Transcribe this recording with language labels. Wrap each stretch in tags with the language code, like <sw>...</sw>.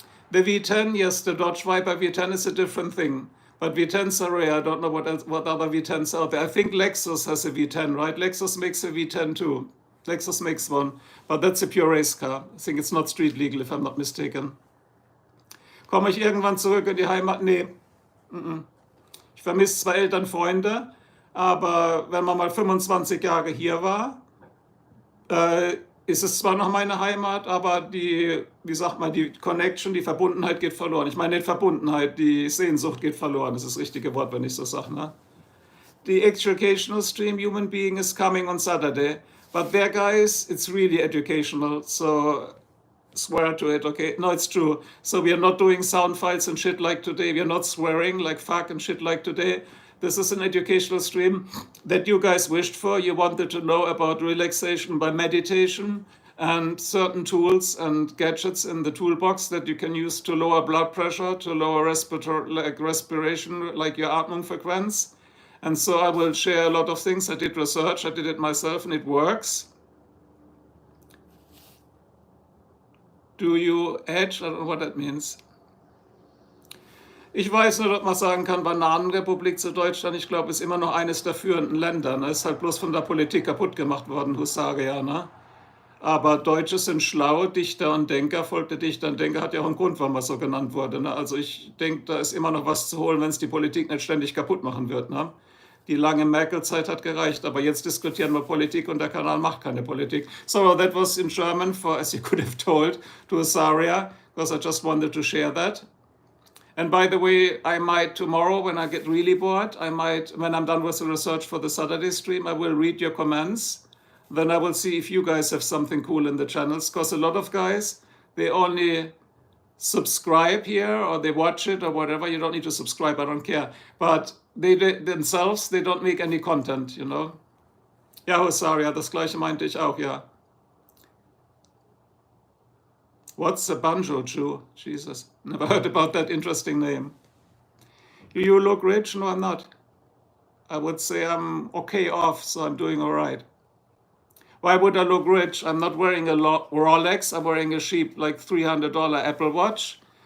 <en>The V10, yes, the Dodge Viper V10 is a different thing. But V10s are rare. I don't know what other V10s are out there. I think Lexus has a V10, right? Lexus makes a V10 too. Lexus makes one. But that's a pure race car. I think it's not street legal, if I'm not mistaken.</en> <de>Komme ich irgendwann zurück in die Heimat? Nee. Ich vermisse zwar Eltern, Freunde, aber wenn man mal 25 Jahre hier war, ist es zwar noch meine Heimat, aber die, wie sagt man, die Connection, die Verbundenheit geht verloren. Ich meine nicht Verbundenheit, die Sehnsucht geht verloren. Das ist das richtige Wort, wenn ich so sage. Ne?</de> <en>the educational stream, Human Being, is coming on Saturday. But there, guys, it's really educational. So swear to it, okay? No, it's true. So we are not doing sound files and shit like today. We are not swearing like fuck and shit like today. This is an educational stream that you guys wished for. You wanted to know about relaxation by meditation and certain tools and gadgets in the toolbox that you can use to lower blood pressure, to lower respiration, like your Atmungsfrequenz. And so I will share a lot of things. I did research, I did it myself, and it works. Do you hedge? I don't know what that means.</en> <de>Ich weiß nur, dass man sagen kann, Bananenrepublik zu Deutschland, ich glaube, ist immer noch eines der führenden Länder. Ne? Ist halt bloß von der Politik kaputt gemacht worden, Hussage, ja. Ne? Aber Deutsche sind schlau, Dichter und Denker, Volk der Dichter und Denker hat ja auch einen Grund, warum er so genannt wurde. Ne? Also ich denke, da ist immer noch was zu holen, wenn es die Politik nicht ständig kaputt machen wird. Ne? Die lange Merkel-Zeit hat gereicht, aber jetzt diskutieren wir Politik und der Kanal macht keine Politik.</de> <en>So that was in German for, as you could have told, to Azaria, because I just wanted to share that. And by the way, I might tomorrow, when I get really bored, I might, when I'm done with the research for the Saturday stream, I will read your comments. Then I will see if you guys have something cool in the channels, because a lot of guys, they only subscribe here or they watch it or whatever. You don't need to subscribe, I don't care. But they themselves, they don't make any content, you know.</en> <de>Ja, Hosaria, das gleiche meinte ich auch, ja.</de> <en>What's a banjo Jew? Jesus, never heard about that interesting name. You look rich? No, I'm not. I would say I'm okay off, so I'm doing all right. Why would I look rich? I'm not wearing a Rolex. I'm wearing a cheap, like $300 Apple Watch.</en>